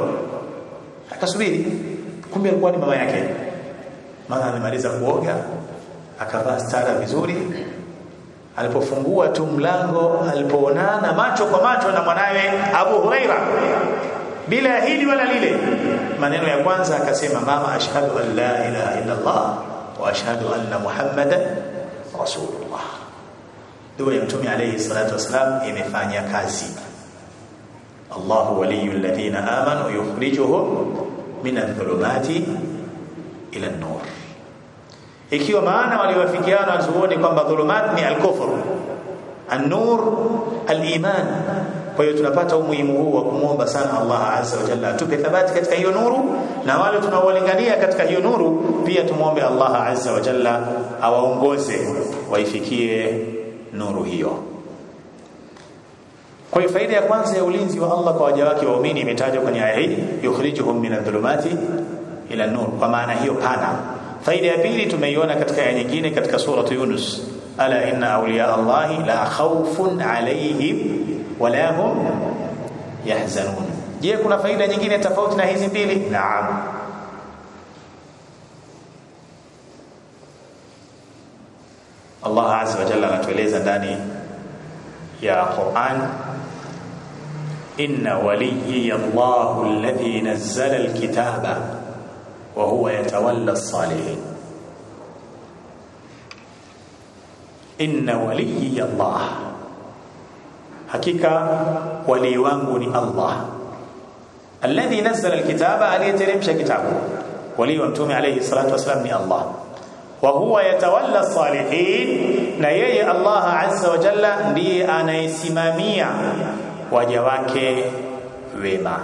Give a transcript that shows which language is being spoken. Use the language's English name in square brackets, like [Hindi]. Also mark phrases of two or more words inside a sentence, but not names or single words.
[Swahili] Akasubiri, kumbe alikuwa ni mama yake. Mama amemaliza kuoga, akavaa stara vizuri. Alipofungua tu mlango, alipoonana macho kwa macho na mwanawe Abu Huraira, bila hili wala lile, maneno ya kwanza akasema, mama, [Arabic] أشهد أن لا إله إلا الله وأشهد أن محمدا رسول الله. [Swahili] Dua ya Mtume [Arabic] عليه الصلاة والسلام [Swahili] imefanya kazi. [Arabic] الله ولي الذين آمنوا يخرجهم من الظلمات إلى النور. [Swahili] Ikiwa maana waliwafikiana wazuoni kwamba dhulumat ni [Arabic] الكفر النور الإيمان. [Swahili] Kwa hiyo tunapata umuhimu huu wa kumuomba sana Allah [Arabic] عز وجل [Swahili] atupe thabati katika hiyo nuru, na wale tunaowalingania katika hiyo nuru pia tumuombe Allah [Arabic] عز وجل [Swahili] awaongoze waifikie nuru hiyo. Kwa hiyo faida ya kwanza ya ulinzi wa Allah kwa waja wake waumini imetajwa kwenye aya hii, [Arabic] يخرجهم من الظلمات إلى النور, [Swahili] kwa maana hiyo pana. Faida ya pili tumeiona katika aya nyingine katika sura Yunus, [Arabic] ألا إن أولياء الله لا خوف عليهم ولا هم يحزنون. [Swahili] Je, kuna faida nyingine tofauti na hizi mbili? Naam. Allah [Arabic] عز وجل [Swahili] anatueleza ndani ya Qur'an, [Arabic] إن ولي الله الذي نزل الكتاب وهو يتولى الصالحين. إن ولي الله, [Swahili] hakika wali wangu ni Allah, [Arabic] الذي نزل الكتاب, [Swahili] aliyeteremsha kitabu. Wali wa Mtume [Arabic] عليه الصلاة والسلام [Swahili] ni Allah, [Arabic] وهو يتولى الصالحين, [Swahili] na yeye Allah [Arabic] عز وجل [Swahili] ndiye anayesimamia waja wake wema.